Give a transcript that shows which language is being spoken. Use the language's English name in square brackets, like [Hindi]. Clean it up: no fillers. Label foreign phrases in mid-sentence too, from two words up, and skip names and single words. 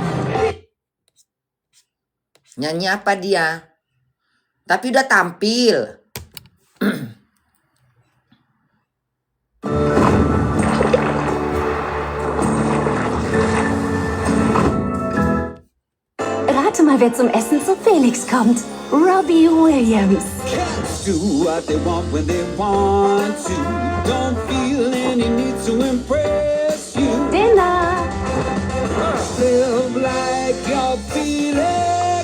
[Indonesian] Nyanyi apa dia? Tapi udah tampil. [German] Rate mal, wer zum Essen zu Felix kommt. Robbie Williams. [English] Do what they want when they want to. Don't feel any need to impress you. Dinner. Live like you're feeling